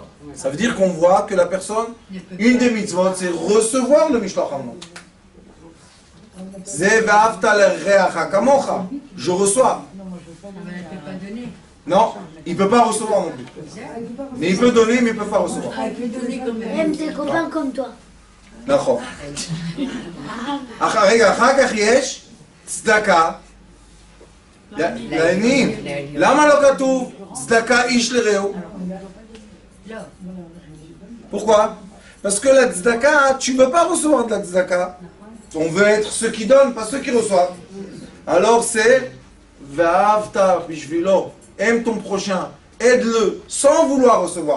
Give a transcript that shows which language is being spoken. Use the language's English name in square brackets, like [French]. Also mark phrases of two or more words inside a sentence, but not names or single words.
[French] Ça veut dire qu'on voit que la personne, une des mitzvot, c'est recevoir le [Hebrew] משלוח מנות. [French] Je reçois. Elle ne peut pas donner. Non, il ne peut pas recevoir non plus. Mais il peut donner, mais il ne peut pas recevoir. Elle peut donner comme elle. Aime tes copains comme toi. [Hebrew] נכון. רגע, אחר כך יש צדקה לעניים. למה לא כתוב צדקה איש לרעהו? [French] Pourquoi? Parce que la tzedaka, tu ne veux pas recevoir de la tzedaka. On veut être ceux qui donnent, pas ceux qui reçoivent. Alors c'est [Hebrew] ואהבת בשבילו. [French] Aime ton prochain, aide-le sans vouloir recevoir.